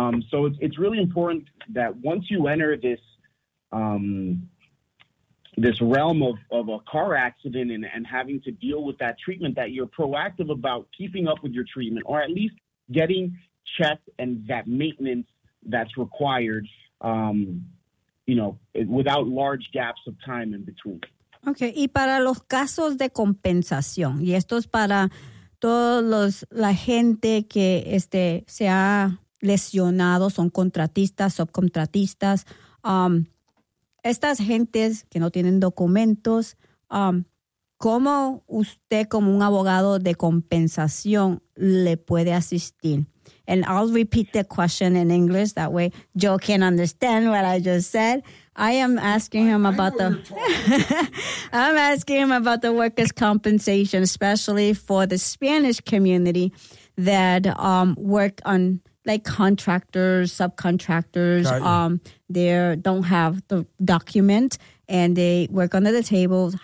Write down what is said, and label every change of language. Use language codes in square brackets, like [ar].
[en] So it's really important that once you enter this this realm of a car accident and having to deal with that treatment, that you're proactive about keeping up with your treatment, or at least getting checked and that maintenance that's required, without large gaps of time in between. Okay. [es] Y para los casos de compensación, y esto es para todos los, la gente que se ha lesionado, son contratistas, subcontratistas, estas gentes que no tienen documentos, ¿cómo usted como un abogado de compensación le puede asistir? [en] And I'll repeat the question in English, that way Joe can understand what I just said. I am asking him about I'm asking him about the workers' compensation, especially for the Spanish community that work on, like, contractors, subcontractors, they don't have the document and they work under the tables.